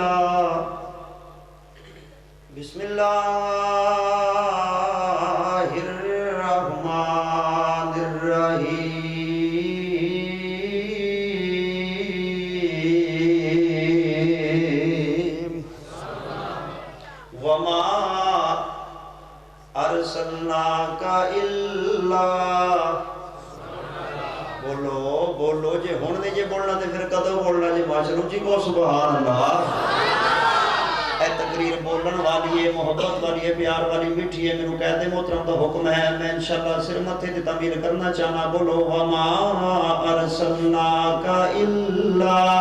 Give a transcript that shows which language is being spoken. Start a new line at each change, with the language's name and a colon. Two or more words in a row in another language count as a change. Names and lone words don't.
Arabic: اللہ الرحمن الرحیم وما ارسلناک الا
Punjabi: بولو جے ہون نہیں جے بولنا تے پھر کدو بولنا جے ماشاءاللہ جی کو
Arabic: سبحان اللہ
Punjabi: اے تقریر بولن والی ہے محبت والی ہے پیار والی میٹھی ہے
Urdu: میرے قائد محترم کا حکم ہے
Punjabi: میں انشاءاللہ سر متھے تے تعمیر کرنا چاہنا بولو
Arabic: وما ارسلناک الا